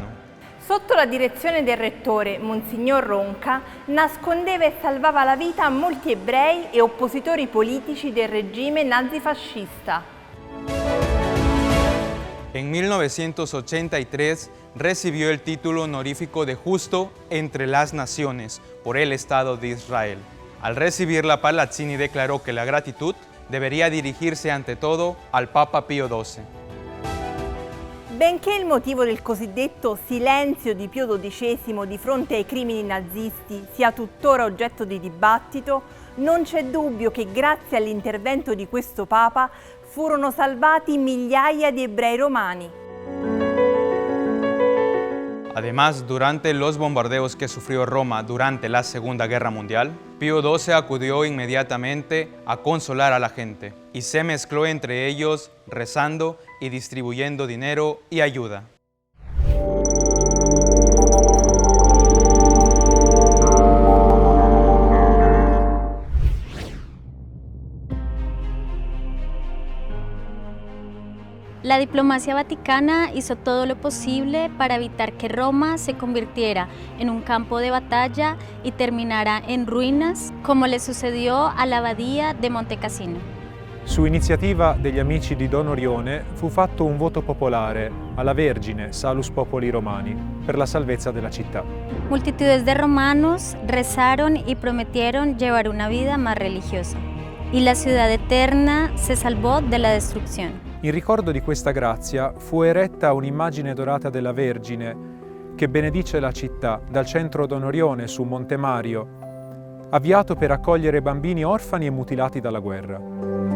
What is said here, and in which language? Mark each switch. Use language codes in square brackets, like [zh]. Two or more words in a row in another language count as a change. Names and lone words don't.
[it] Sotto la direzione del rettore, Monsignor Ronca, nascondeva e salvava la vita a molti ebrei e oppositori politici del regime nazifascista. [es] En 1983 recibió el título honorífico de Justo entre las Naciones por el Estado de Israel. Al recibirla, Palazzini declaró que la gratitud debería dirigirse ante todo al Papa Pio XII. [it] Benché il motivo del cosiddetto silenzio di Pio XII di fronte ai crimini nazisti sia tuttora oggetto di dibattito, non c'è dubbio che grazie all'intervento di questo Papa furono salvati migliaia di ebrei romani. [es] Además, durante los bombardeos que sufrió Roma durante la Segunda Guerra Mundial, Pío XII acudió inmediatamente a consolar a la gente y se mezcló entre ellos rezando y distribuyendo dinero y ayuda. La diplomacia vaticana hizo todo lo posible para evitar que Roma se convirtiera en un campo de batalla y terminara en ruinas, come le sucedió a la abadía de Monte Cassino. [it] Su iniziativa degli amici di Don Orione fu fatto un voto popolare alla Vergine Salus Populi Romani per la salvezza della città. [es] Multitudes de romanos rezaron y prometieron llevar una vida más religiosa, y la ciudad eterna se salvó de la destrucción. [it] In ricordo di questa grazia fu eretta un'immagine dorata della Vergine che benedice la città dal centro Don Orione su Monte Mario, avviato per accogliere bambini orfani e mutilati dalla guerra.